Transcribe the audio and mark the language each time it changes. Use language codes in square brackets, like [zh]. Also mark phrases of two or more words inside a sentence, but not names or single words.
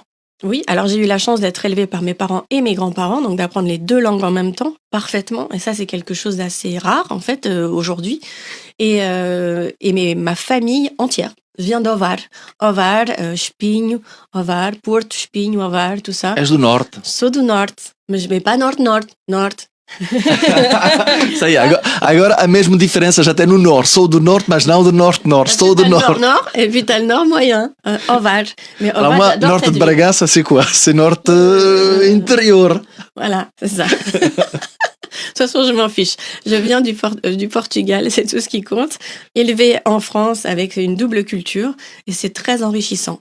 [fr] Oui, alors j'ai eu la chance d'être élevée par mes parents et mes grands-parents, donc d'apprendre les deux langues en même temps, parfaitement. Et ça, c'est quelque chose d'assez rare, en fait, aujourd'hui. Et ma famille entière vient d'Ovar. Ovar, Espinho, Ovar, Porto, Espinho, Ovar, tout ça. [pt] És do norte. Sou do norte, [fr] mais pas norte. Ça y est, [pt] agora a mesma diferença já tem no norte. Sou do norte, mas não do norte-norte. Sou do norte. [fr] Nord, et puis t'as le nord moyen, Ovar. Mais Ovar, alors moi, [pt] norte de Bragança, [fr] c'est quoi? C'est norte intérieur. Voilà, c'est ça. De toute façon, je m'en fiche. Je viens du Portugal, c'est tout ce qui compte. Élevé en France avec une double culture, et c'est très enrichissant.